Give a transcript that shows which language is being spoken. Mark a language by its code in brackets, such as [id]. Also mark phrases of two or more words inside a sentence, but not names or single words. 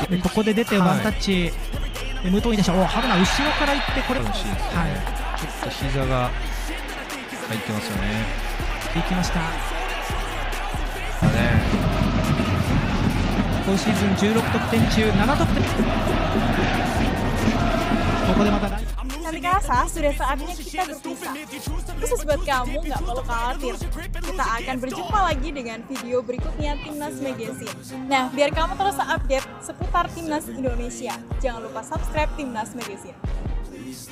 [ja] ここで出てワンタッチ、無党にでしょう。ハブナー後ろから行ってこれ、ちょっと膝が入ってますよね。行きました。今シーズン16得点中7得点。ここでまた [id] Nanti rasa sudah saatnya kita berpisah. Khusus buat kamu, nggak perlu khawatir. Kita akan berjumpa lagi dengan video berikutnya Timnas Magazine. Nah, biar kamu terus update seputar Timnas Indonesia, jangan lupa subscribe Timnas Magazine.